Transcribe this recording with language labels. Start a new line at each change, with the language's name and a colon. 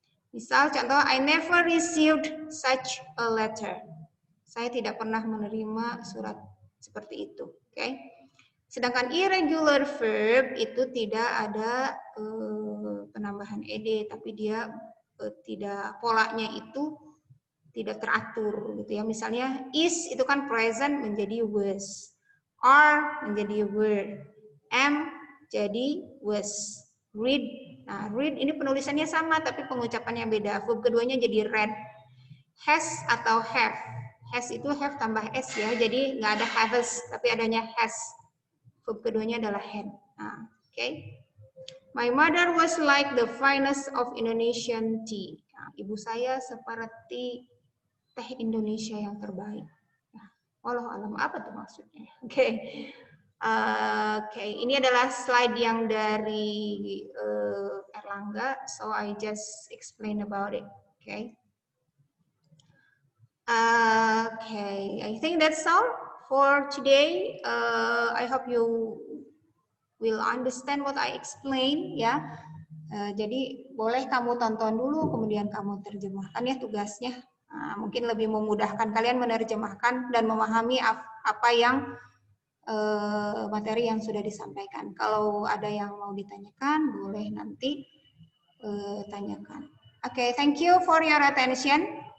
English: Misal contoh, I never received such a letter.
Indonesian: Saya tidak pernah menerima surat seperti itu. Oke. Sedangkan irregular verb itu tidak ada penambahan ed, tapi dia tidak, polanya itu tidak teratur gitu ya. Misalnya is itu kan present menjadi was, are menjadi were, am jadi was, read. Nah, read ini penulisannya sama tapi pengucapannya beda. Verb keduanya jadi read. Has atau have. Has itu have tambah s ya. Jadi nggak ada has tapi adanya has. Verb keduanya adalah had. Nah, oke.
English: My mother was like the finest of Indonesian tea.
Indonesian: Nah, ibu saya seperti teh Indonesia yang terbaik. Nah, walau alam apa tuh maksudnya? Oke. Oke, ini adalah slide yang dari Erlangga,
English: so I just explain about it. Okay. Okay, I think that's all for today. I hope you will understand what I explain, ya.
Indonesian: Jadi boleh kamu tonton dulu, kemudian kamu terjemahkan ya tugasnya. Mungkin lebih memudahkan kalian menerjemahkan dan memahami apa yang materi yang sudah disampaikan. Kalau ada yang mau ditanyakan, boleh nanti tanyakan.
English: Okay, thank you for your attention.